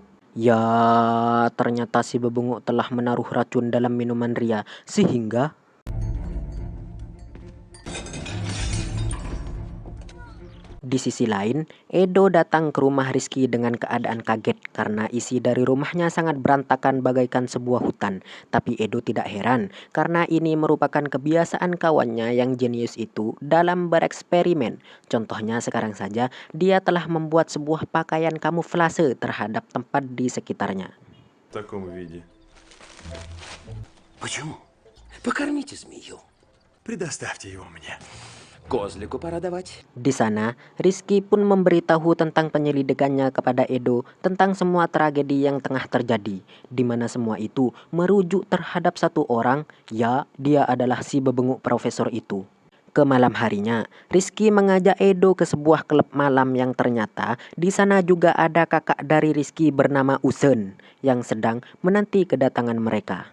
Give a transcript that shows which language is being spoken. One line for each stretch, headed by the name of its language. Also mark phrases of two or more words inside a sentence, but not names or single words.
Indonesian: Ya, ternyata si bebenguk telah menaruh racun dalam minuman Ria sehingga di sisi lain, Edo datang ke rumah Rizky dengan keadaan kaget karena isi dari rumahnya sangat berantakan bagaikan sebuah hutan. Tapi Edo tidak heran karena ini merupakan kebiasaan kawannya yang jenius itu dalam bereksperimen. Contohnya sekarang saja dia telah membuat sebuah pakaian kamuflase terhadap tempat di sekitarnya.
Russian: Почему? Покормите змею. Предоставьте его мне. Козлику пора давать.
Indonesian: Di sana, Rizky pun memberitahu tentang penyelidikannya kepada Edo tentang semua tragedi yang tengah terjadi, di mana semua itu merujuk terhadap satu orang, ya, dia adalah si bebenguk profesor itu. Ke malam harinya, Rizky mengajak Edo ke sebuah klub malam yang ternyata di sana juga ada kakak dari Rizky bernama Usen yang sedang menanti kedatangan mereka.